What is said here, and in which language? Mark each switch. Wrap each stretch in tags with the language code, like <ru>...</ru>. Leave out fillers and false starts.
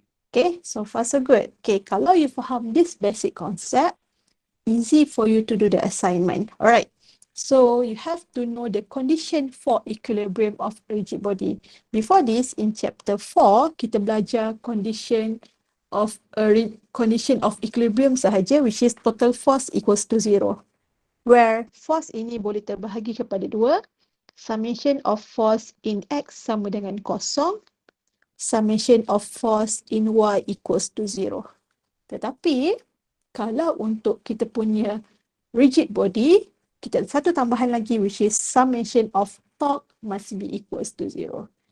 <en>Okay, so far so good. Okay, kalau you faham this basic concept, easy for you to do the assignment. Alright, so you have to know the condition for equilibrium of a rigid body. Before this, in chapter 4,</en> <ms>kita belajar</ms> <en>condition of equilibrium sahaja, which is total force equals to 0.</en> <ms>Where force ini boleh terbahagi kepada dua.</ms> <en>Summation of force in X sama dengan kosong. Summation of force in Y equals to 0.</en> <ms>Tetapi, kalau untuk kita punya rigid body, kita ada satu tambahan lagi,</ms> <en>which is summation of torque must be equals to 0.</en>